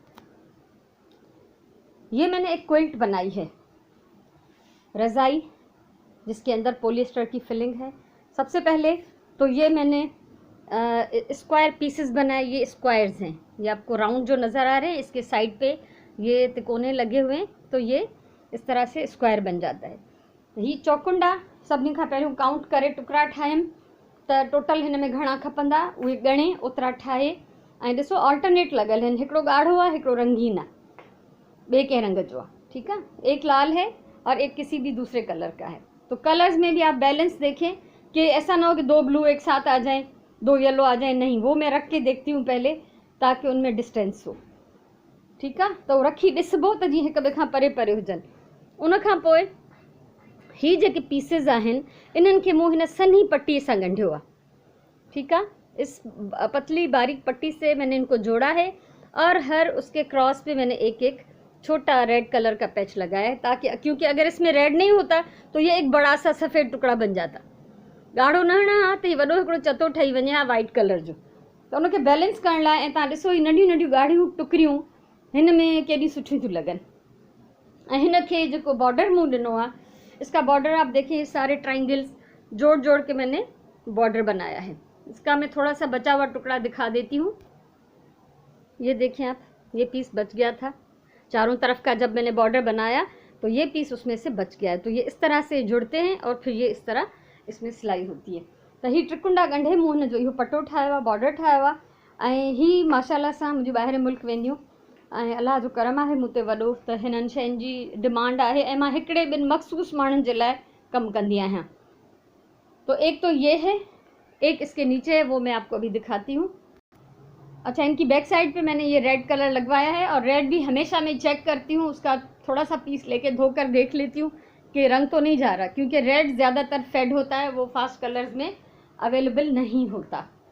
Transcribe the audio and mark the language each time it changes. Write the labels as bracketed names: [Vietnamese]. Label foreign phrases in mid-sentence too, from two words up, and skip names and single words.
[Hindi] ये मैंने एक क्विल्ट बनाई है, रज़ाई, जिसके अंदर पॉलिएस्टर की फिलिंग है। सबसे पहले तो ये मैंने [English] square pieces [Hindi] बनाए। ये स्क्वायर्स हैं, ये आपको राउंड जो नज़र आ रहे हैं, इसके साइड पे ये तिकोने लगे हुए हैं, तो ये इस तरह से स्क्वायर बन जाता है। [Sindhi] ही चौकुंडा सभिनी खां पहिरियों काउंट करे टुकड़ा ठाहियमि त टोटल हिन में घणा खपंदा उहे ॻणे ओतिरा ठाहे। ऐं ॾिसो ऑल्टरनेट लॻल आहिनि, हिकिड़ो ॻाढ़ो आहे हिकिड़ो रंगीन आहे, ॿिए कंहिं रंग जो आहे, ठीकु आहे। [Hindi] एक लाल है और एक किसी भी दूसरे कलर का है। तो कलर्स में भी आप बैलेंस देखें कि ऐसा ना हो कि 2 ब्लू एक साथ आ जाएं, 2 येलो आ जाएं, नहीं, वो मैं रख के देखती हूँ पहले ताकि उनमें डिस्टेंस हो, [Sindhi] ठीकु आहे। त रखी ॾिसबो त जीअं हिक ॿिए खां परे परे हुजनि। उन खां पोइ ही जेके पीसेस आहिनि इन्हनि खे मूं हिन सन्ही पट्टीअ सां ॻंढियो आहे, [Hindi] ठीक है। इस पतली बारीक पट्टी से मैंने इनको जोड़ा है, और हर उसके क्रॉस पे मैंने एक एक छोटा [English] red colour [Hindi] का पैच लगाया है, ताकि क्योंकि अगर इसमें रेड नहीं होता तो ये एक बड़ा सा सफ़ेद टुकड़ा बन जाता। [Sindhi] ॻाढ़ो न हणा हा त वॾो हिकिड़ो चतो ठही वञे हा [English] white colour [Sindhi] जो। त उनखे बैलेंस करण लाइ ऐं तव्हां ॾिसो ही नंढियूं नंढियूं ॻाढ़ियूं टुकड़ियूं हिन में केॾी सुठियूं थियूं लॻनि। ऐं हिन खे जेको बॉर्डर मूं ॾिनो आहे, [Hindi] इसका बॉर्डर आप देखिए सारे ट्रायंगल्स जोड़ जोड़ के मैंने बॉर्डर बनाया है। इसका मैं थोड़ा सा बचा हुआ टुकड़ा दिखा देती हूँ। ये देखें आप, ये पीस बच गया था चारों तरफ का, जब मैंने बॉर्डर बनाया तो ये पीस उसमें से बच गया है। तो ये इस तरह से जुड़ते हैं और फिर ये इस तरह इसमें सिलाई होती है। [Sindhi] तो ही ट्रिकुंडा ॻंढे मूं हिन जो इहो पटो ठाहियो आहे, बॉर्डर ठाहियो आहे। ऐं ही माशाल्लाह सां मुंहिंजूं ॿाहिरि मुल्क वेंदियूं, ऐं अलाह जो करम आहे मूं ते वॾो, त हिननि शयुनि जी डिमांड आहे ऐं मां हिकिड़े ॿिनि मख़सूस माण्हुनि जे लाइ कमु कंदी आहियां। [Hindi] तो एक तो ये है, एक इसके नीचे है, वो मैं आपको अभी दिखाती हूँ। अच्छा, इनकी [English] back side [Hindi] पे मैंने ये [English] red colour [Hindi] लगवाया है, और रेड भी हमेशा मैं चेक करती हूँ, उसका थोड़ा सा पीस लेके धोकर देख लेती हूँ कि रंग तो नहीं जा रहा, क्योंकि रेड ज़्यादातर फेड होता है, वो [English] fast colours [Hindi] में अवेलेबल नहीं होता।